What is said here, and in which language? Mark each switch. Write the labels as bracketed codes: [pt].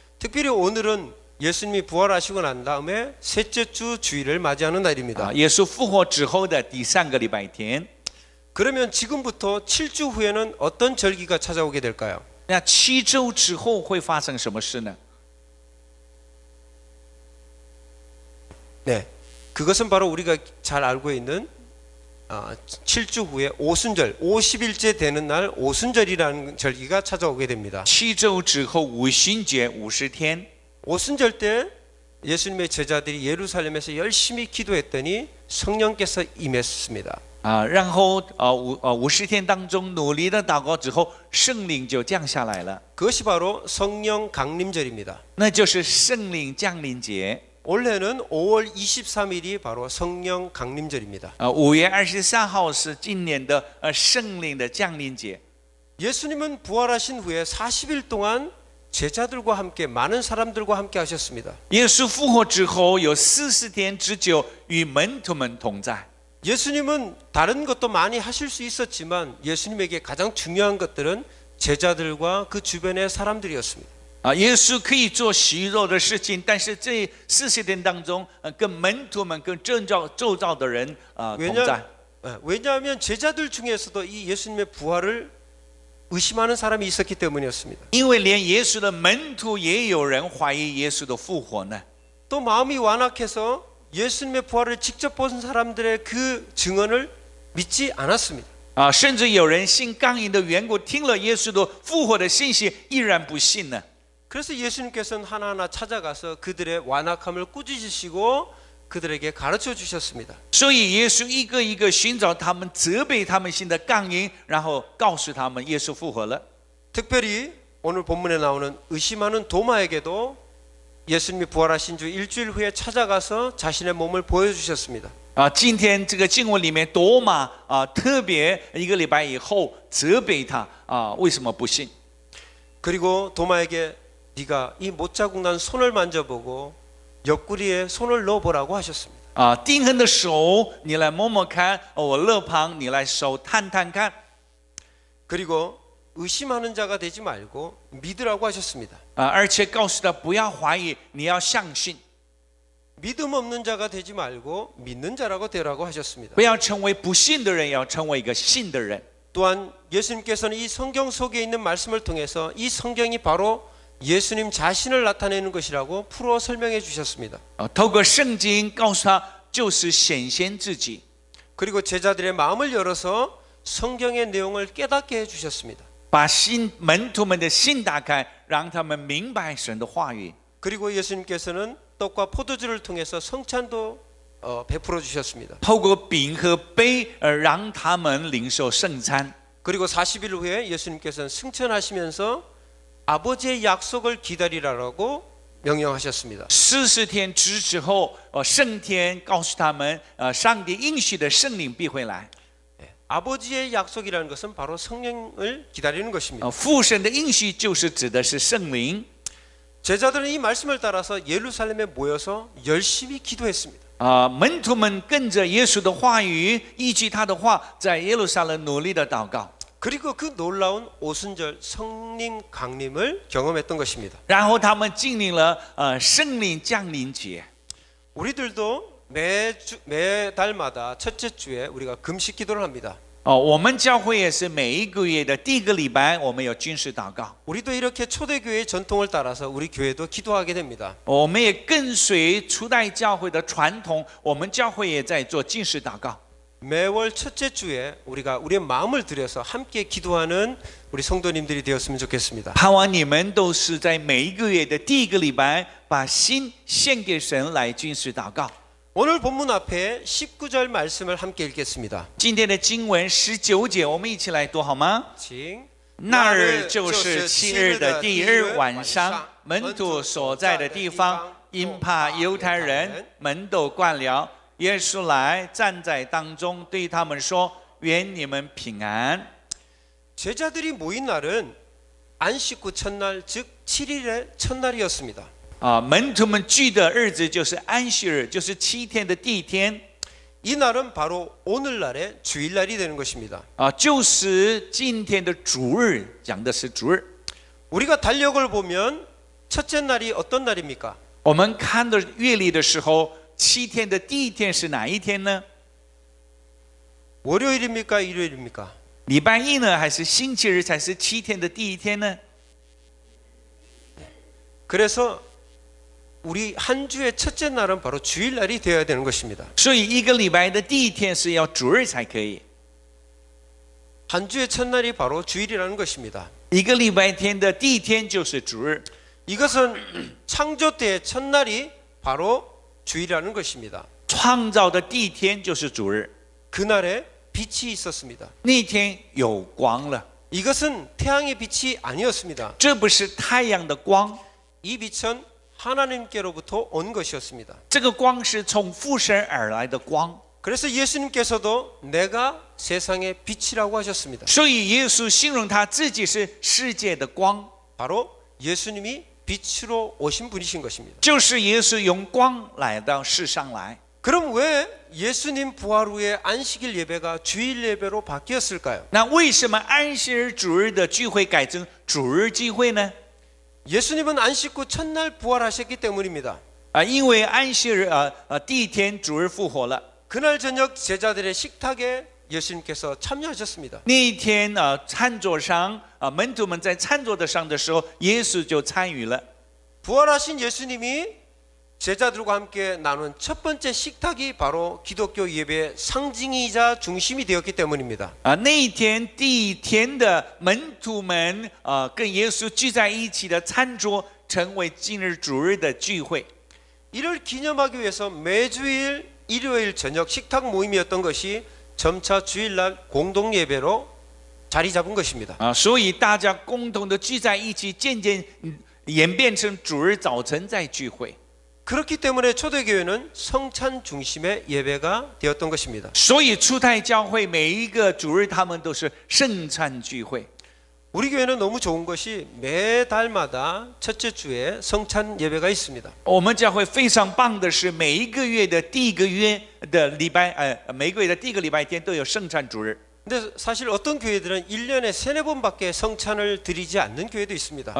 [ko] 특별히 오늘은 예수님이 부활하시고 난 다음에 셋째 주 주일을 맞이하는 날입니다. [zh] 耶稣复活之后的第3个礼拜天。 [ko] 그러면 지금부터 7주 후에는 어떤 절기가 찾아오게 될까요? [zh] 那7周之后会发生什么事呢？ [ko] 네, 그것은 바로 우리가 잘 알고 있는 7주 후에 오순절, 50일째 되는 날 오순절이라는 절기가 찾아오게 됩니다. [zh] 7周之后五旬节50天。 [ko] 오순절 때 예수님의 제자들이 예루살렘에서 열심히 기도했더니 성령께서 임했습니다. [zh] 然后50天当中努力的祷告之后，圣灵就降下来了。 [ko] 그것이 바로 성령 강림절입니다. [zh] 那就是圣灵降临节。 [ko] 올해는 5월 23일이 바로 성령 강림절입니다. [zh] 5月23号是今年的圣灵的降临节。 [ko] 예수님은 부활하신 후에 40일 동안 제자들과 함께 많은 사람들과 함께 하셨습니다. [zh] 耶稣复活之后有40天之久与门徒们同在。 [ko] 예수님은 다른 것도 많이 하실 수 있었지만 예수님에게 가장 중요한 것들은 제자들과 그 주변의 사람들이었습니다. [zh] 耶稣可以做许多的事情，但是这40天当中，跟门徒们、跟周遭的人同在。 [ko] 왜냐하면 제자들 중에서도 이 예수님의 부활을 의심하는 사람이 있었기 때문이었습니다. [zh] 因为连耶稣的门徒也有人怀疑耶稣的复活呢。 [ko] 또 마음이 완악해서 예수님의 부활을 직접 본 사람들의 그 증언을 믿지 않았습니다. [zh] 甚至有人心刚硬的缘故，听了耶稣的复活的信息，依然不信呢。 [ko] 그래서 예수님께서는 하나하나 찾아가서 그들의 완악함을 꾸짖으시고 그들에게 가르쳐 주셨습니다. [zh] 所以耶稣一个一个寻找他们，责备他们心的刚硬，然后告诉他们耶稣复活了。 [ko] 특별히 오늘 본문에 나오는 의심하는 도마에게도 예수님이 부활하신 주 일주일 후에 찾아가서 자신의 몸을 보여주셨습니다. [zh] 今天这个经文里面，多马特别一个礼拜以后责备他为什么不信？ [ko] 그리고 도마에게 네가 이 못자국 난 손을 만져보고 옆구리에 손을 넣어보라고 하셨습니다. [zh] 钉痕的手你来摸摸看，我肋旁你来手探探看。 [ko] 그리고 의심하는 자가 되지 말고 믿으라고 하셨습니다. [zh] 而且告诉他不要怀疑，你要相信， [ko] 믿음 없는 자가 되지 말고 믿는 자라고 되라고 하셨습니다. [zh] 不要成为不信的人，要成为一个信的人。 [ko] 또한 예수님께서는 이 성경 속에 있는 말씀을 통해서 이 성경이 바로 예수님 자신을 나타내는 것이라고 풀어 설명해 주셨습니다. [zh] 透过圣经告诉他，就是显现自己。 [ko] 그리고 제자들의 마음을 열어서 성경의 내용을 깨닫게 해 주셨습니다. [zh] 把门徒们的心打开，让他们明白神的话语。 [ko] 그리고 예수님께서는 떡과 포도주를 통해서 성찬도 베풀어 주셨습니다. [zh] 透过饼和杯，让他们领受圣餐。 [ko] 그리고 40일 후에 예수님께서는 승천하시면서 아버지의 약속을 기다리라고 명령하셨습니다. [zh] 40天之后，圣天告诉他们，上帝应许的圣灵必会来。 [ko] 아버지의 약속이라는 것은 바로 성령을 기다리는 것입니다. [zh] 父神的应许就是指的是圣灵。 [ko] 제자들은 이 말씀을 따라서 예루살렘에 모여서 열심히 기도했습니다. [zh] 门徒们跟着耶稣的话语，依据他的话，在耶路撒冷努力的祷告。 [ko] 그리고 그 놀라운 오순절 성령 강림을 경험했던 것입니다. [zh] 然后他们经历了圣灵降临节。 [ko] 우리들도 매달마다 첫째 주에 우리가 금식 기도를 합니다. [zh] 我们教会也是每一个月的第一个礼拜，我们有军事祷告。 [ko] 우리도 이렇게 초대교회의 전통을 따라서 우리 교회도 기도하게 됩니다. [zh] 我们也跟随初代教会的传统，我们教会也在做禁食祷告。 [ko] 매월 첫째 주에 우리가 우리의 마음을 들여서 함께 기도하는 우리 성도님들이 되었으면 좋겠습니다. [zh] 盼望你们都是在每一个月的第一个礼拜，把心献给神来禁食祷告。 [ko] 오늘 본문 앞에 19절 말씀을 함께 읽겠습니다. [zh] 今天的经文19节，我们一起来读好吗？请那日就是7日的第一日晚上，门徒所在的地方，因怕犹太人，门都关了。耶稣来站在当中，对他们说：“愿你们平安。” [ko] 제자들이 모인 날은 안식 후 첫날 즉 7일의 첫날이었습니다. [zh] 门徒们聚的日子就是安息日，就是7天的第一天。 [ko] 이 날은 바로 오늘날의 주일날이 되는 것입니다. [zh] 就是今天的主日，讲的是主日。 [ko] 우리가 달력을 보면 첫째 날이 어떤 날입니까? [zh] 我们看的月历的时候，7天的第一天是哪一天呢？ [ko] 월요일입니까? 일요일입니까? [zh] 礼拜一呢，还是星期日才是7天的第一天呢？ [ko] 그래서 우리 한 주의 첫째 날은 바로 주일날이 되어야 되는 것입니다. [zh] 所以一个礼拜的第一天是要主日才可以。 [ko] 한 주의 첫날이 바로 주일이라는 것입니다. [zh] 一个礼拜天的第一天就是主日。 [ko] 이것은 창조 때의 첫날이 바로 주일이라는 것입니다. [zh] 创造的第一天就是主日， [ko] 그날에 빛이 있었습니다. [zh] 那天有光了。 [ko] 이것은 태양의 빛이 아니었습니다. [zh] 这不是太阳的光， [ko] 이 빛은 하나님께로부터 온 것이었습니다. [zh] 这个光是从父神而来的光。 [ko] 그래서 예수님께서도 내가 세상의 빛이라고 하셨습니다. [zh] 所以耶稣形容他自己是世界的光， [ko] 바로 예수님이 빛으로 오신 분이신 것입니다. [zh] 就是耶稣用光来到世上来。 [ko] 그럼 왜 예수님 부활 후에 안식일 예배가 주일 예배로 바뀌었을까요? [zh] 那为什么安息日主日的聚会改成主日聚会呢？ [ko] 예수님은 안식 후 첫날 부활하셨기 때문입니다. [zh] 因为安息日第一天主日复活了。 [ko] 그날 저녁 제자들의 식탁에 예수님께서 참여하셨습니다. [zh] 那一天餐桌上门徒们在餐桌上的时候，耶稣就参与了。 [ko] 부활하신 예수님이 제자들과 함께 나눈 첫 번째 식탁이 바로 기독교 예배의 상징이자 중심이 되었기 때문입니다. [zh] 那一天第一天的门徒们跟耶稣聚在一起的餐桌，成为今日主日的聚会。 [ko] 이를 기념하기 위해서 매주일 일요일 저녁 식탁 모임이었던 것이 점차 주일날 공동 예배로 자리 잡은 것입니다. [zh] 所以大家共同的聚在一起，渐渐演变成主日早晨在聚会。 [ko] 그렇기 때문에 초대교회는 성찬 중심의 예배가 되었던 것입니다. [zh] 所以初代教会每一个主日，他们都是圣餐聚会。 [ko] 우리 교회는 너무 좋은 것이 매달마다 첫째 주에 성찬 예배가 있습니다. [zh] 我们教会非常棒的是，每一个月的第一个月的礼拜，每个月的第一个礼拜天都有圣餐主日。 [ko] 근데 사실 어떤 교회들은 1년에 3-4번밖에 성찬을 드리지 않는 교회도 있습니다.